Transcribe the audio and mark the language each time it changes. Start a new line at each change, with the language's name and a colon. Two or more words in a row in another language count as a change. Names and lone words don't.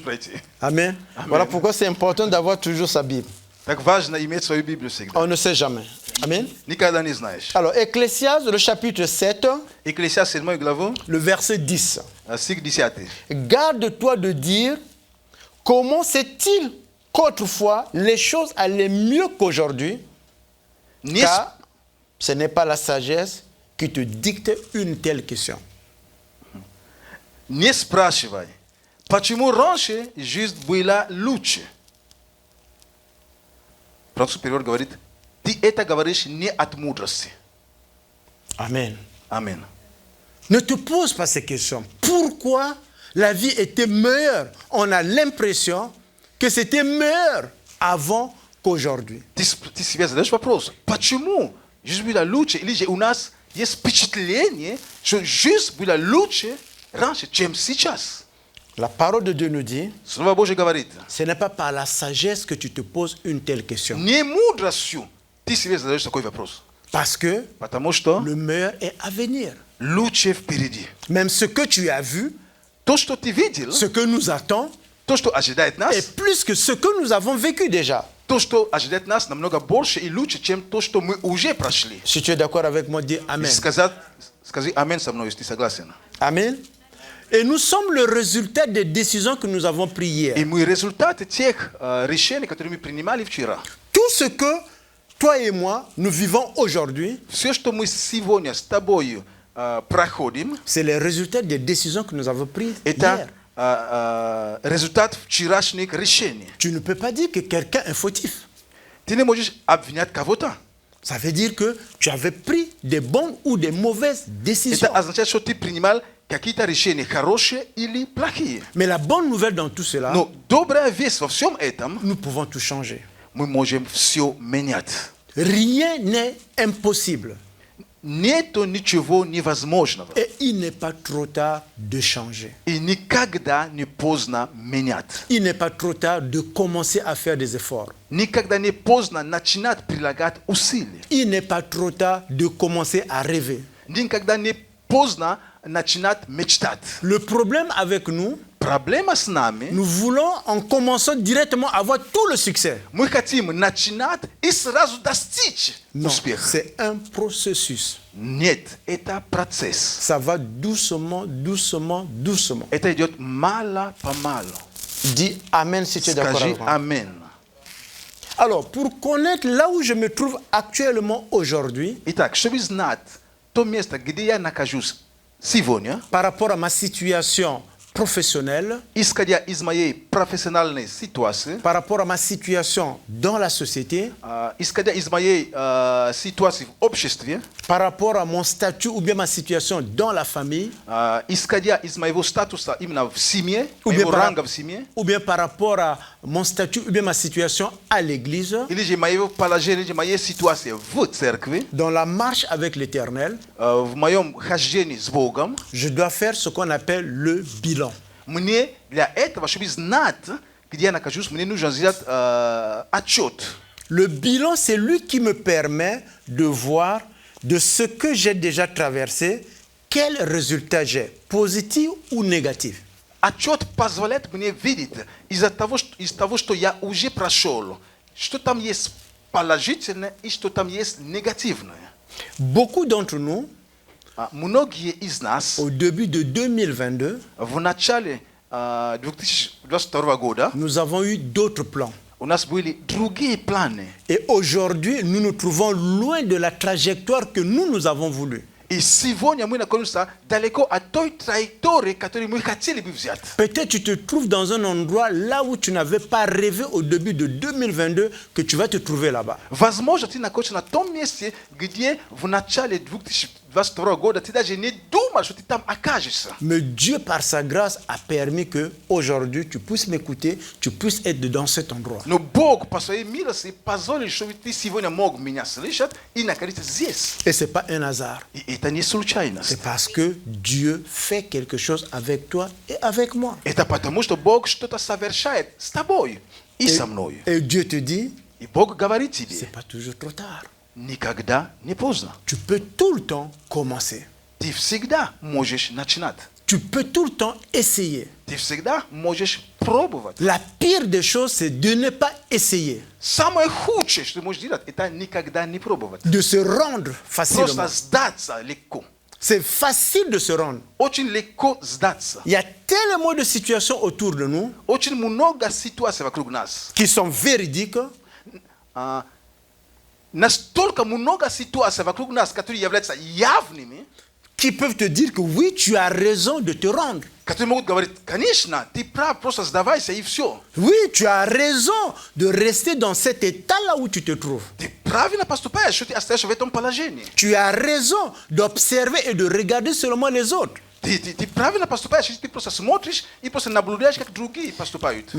Russian: Можешь пройти.
French: Amen. Voilà pourquoi c'est important d'avoir toujours sa Bible.
Russian: Так важно иметь свою Библию всегда.
French: On ne sait jamais. Amen.
Russian: Никогда не знаешь.
French: Alors, Ecclésiaste, le chapitre 7,
Russian: Екклесиаст 7 главу,
French: le verset 10.
Russian: стих 10.
French: Garde-toi de dire comment c'est-il qu'autrefois les choses allaient mieux qu'aujourd'hui,
Russian: Не,
French: car ce n'est pas la sagesse qui te dicte une telle question.
Russian: не спрашивай, почему раньше жизнь была лучше. Французский перевод говорит, ты это говоришь не от мудрости.
French: Amen.
Russian: Аминь.
French: Ne te pose pas ces questions. Pourquoi la vie était meilleure? On a l'impression que c'était meilleur avant qu'aujourd'hui.
Russian: Ты себе задаешь вопрос, почему жизнь была лучше, или же у нас есть впечатление, что жизнь была лучше раньше, чем сейчас.
French: La parole de Dieu nous dit,
Russian: Слово Божье говорит,
French: ce n'est pas par la sagesse que tu te poses une telle question.
Russian: не мудростью ты себе задаешь такой вопрос,
French: Parce que
Russian: потому что
French: le meilleur est à venir.
Russian: лучше впереди.
French: Même ce que tu as vu,
Russian: То, что ты видел,
French: ce que nous attend,
Russian: то, что ожидает нас,
French: est plus que ce que nous avons vécu déjà.
Russian: то, что ожидает нас, намного больше и лучше, чем то, что мы уже прошли.
French: Si tu es d'accord avec moi, dis Amen.
Russian: Скажи аминь со мной, если ты согласен.
French: Amen. Et nous sommes le résultat des décisions que nous avons prises hier.
Russian: И мы результаты тех решений, которые мы принимали вчера.
French: Tout ce que toi et moi, nous vivons aujourd'hui,
Russian: Все, что мы сегодня с тобой проходим,
French: c'est les résultats des décisions que nous avons prises hier.
Russian: это результат вчерашних решений.
French: Tu ne peux pas dire que quelqu'un est fautif.
Russian: Ты не можешь обвинять кого-то.
French: Ça veut dire que tu avais pris des bonnes ou des mauvaises décisions.
Russian: Это означает, что ты принимал какие-то решения, хорошие или плохие.
French: Mais la bonne nouvelle dans tout cela,
Russian: Но добрая весть во всем этом,
French: nous pouvons tout changer.
Russian: мы можем все менять.
French: Rien n'est impossible.
Russian: Нету ничего невозможного.
French: Et il n'est pas trop tard de changer.
Russian: И никогда не поздно менять.
French: Il n'est pas trop tard de commencer à faire des efforts.
Russian: Никогда не поздно начинать прилагать усилия.
French: Il n'est pas trop tard de commencer à rêver.
Russian: Никогда не поздно начинать мечтать.
French: Le problème avec nous,
Russian: Проблема с нами,
French: nous voulons en commençant directement avoir tout le succès.
Russian: мы хотим начинать и сразу достичь
French: Non,
Russian: успеха.
French: c'est un processus.
Russian: Нет, это процесс.
French: Ça va doucement, doucement, doucement.
Russian: Это идет мало-помалу.
French: Dis Amen si tu es d'accord
Russian: Скажи
French: avec moi.
Russian: аминь.
French: Alors, pour connaître là où je me trouve actuellement aujourd'hui,
Russian: Итак, чтобы знать то место, где я нахожусь сегодня,
French: par rapport à ma situation professionnelle,
Russian: исходя из моей профессиональной ситуации,
French: par rapport à ma situation dans la société,
Russian: исходя из моей ситуации в обществе,
French: par rapport à mon statut ou bien ma situation dans la famille,
Russian: исходя из моего статуса именно в семье,
French: ou
Russian: моего
French: bien,
Russian: ранга в семье,
French: ou bien par rapport à mon statut ou bien ma situation à l'église,
Russian: или же моего положения, или же моей ситуации в церкви,
French: dans la marche avec l'Éternel,
Russian: в моем хождении с Богом,
French: je dois faire ce qu'on appelle le bilan.
Russian: мне для этого, чтобы знать, где я нахожусь, мне нужно сделать отчет.
French: Le bilan, c'est lui qui me permet de voir de ce que j'ai déjà traversé, quel résultat j'ai, positif ou négatif.
Russian: Отчет позволяет мне видеть из того, что я уже прошел, что там есть положительное и что там есть негативное.
French: Beaucoup d'entre nous,
Russian: Многие из нас
French: au début de 2022,
Russian: в начале 2022 года
French: nous avons eu d'autres plans.
Russian: у нас были другие планы.
French: Et aujourd'hui, nous nous trouvons loin de la trajectoire que nous avons voulu.
Russian: И сегодня мы находимся далеко от той траектории, которую мы хотели бы взять.
French: Peut-être tu te trouves dans un endroit là où tu n'avais pas rêvé au début de 2022 que tu vas te trouver là-bas.
Russian: Возможно, ты находишься на том месте, где в начале 2022 года ты даже не думал, что ты там окажешься.
French: Mais Dieu, par sa grâce, a permis que aujourd'hui tu puisses m'écouter, tu puisses être dans cet endroit.
Russian: Но Бог по своей милости позволил, чтобы ты сегодня мог меня слышать и находиться здесь.
French: Et ce n'est pas un hasard.
Russian: И это не случайность.
French: C'est parce que Dieu fait quelque chose avec toi et avec moi.
Russian: Это потому, что Бог что-то совершает с тобой и со мной.
French: Et Dieu te dit,
Russian: И Бог говорит тебе,
French: c'est pas toujours trop tard.
Russian: никогда не поздно.
French: Tu peux tout le temps commencer.
Russian: Ты всегда можешь начинать.
French: tu peux tout le temps essayer.
Russian: Ти всегда можеш пробовать.
French: La pire des choses, c'est de ne pas essayer,
Russian: Самое худшее, что ты можешь делать, это никогда не пробовать.
French: de se rendre facilement.
Russian: Просто сдаться легко.
French: C'est facile de se rendre.
Russian: Очень легко сдаться.
French: Il y a tellement de situations autour de nous
Russian: Очень много ситуаций вокруг нас.
French: qui sont véridiques,
Russian: Настолько много ситуаций вокруг нас, которые являются явными,
French: qui peuvent te dire que oui, tu as raison de te rendre.
Russian: которые могут говорить, конечно, ты прав, просто сдавайся и все.
French: Oui, tu as raison de rester dans cet état-là où tu te trouves.
Russian: Ты правильно поступаешь, что ты остаешься в этом положении.
French: Tu as raison d'observer et de regarder seulement les autres.
Russian: Ты правильно поступаешь, если ты просто смотришь и просто наблюдаешь, как другие поступают.